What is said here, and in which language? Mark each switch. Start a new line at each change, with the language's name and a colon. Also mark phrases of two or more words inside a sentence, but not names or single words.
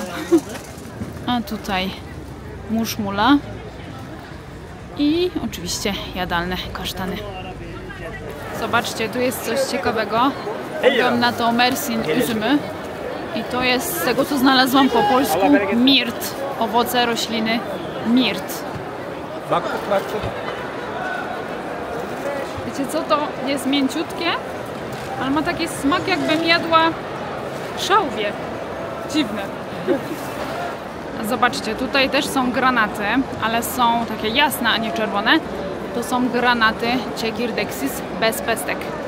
Polish: A tutaj muszmula i oczywiście jadalne kasztany. Zobaczcie, tu jest coś ciekawego. Mówią na to
Turkish: Mersin üzümü.
Polish: I to jest, z tego co znalazłam po polsku, mirt. Owoce rośliny mirt.
Turkish: Baktık baktık.
Polish: Wiecie co, to jest mięciutkie, ale ma taki smak, jakbym jadła szałwię. Dziwne. Zobaczcie, tutaj też są granaty, ale są takie jasne, a nie czerwone. To są granaty Çekirdeksis bez pestek.